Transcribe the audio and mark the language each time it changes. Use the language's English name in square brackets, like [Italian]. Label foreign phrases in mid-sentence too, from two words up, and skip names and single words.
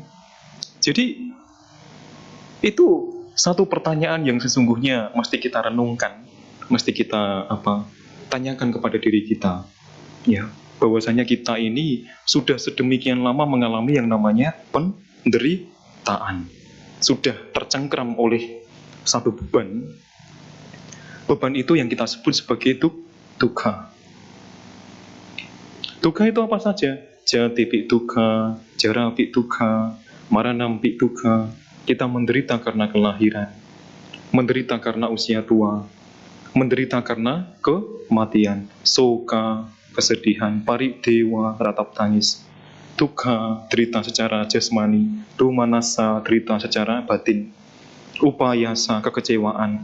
[Indonesian] Jadi itu satu pertanyaan yang sesungguhnya mesti kita renungkan, mesti kita tanyakan kepada diri kita, ya, bahwasanya kita ini sudah sedemikian lama mengalami yang namanya penderitaan, sudah tercengkram oleh satu beban. Beban itu yang kita sebut sebagai dukkha. Dukkha itu apa saja? [Pali] Jati dukkha, jara dukkha, maranam dukkha. [Indonesian] Kita menderita karena kelahiran, menderita karena usia tua, menderita karena kematian, soka, kesedihan, paridewa, ratap tangis, dukkha, derita secara jasmani, domanasa, derita secara batin, upayasa, kekecewaan.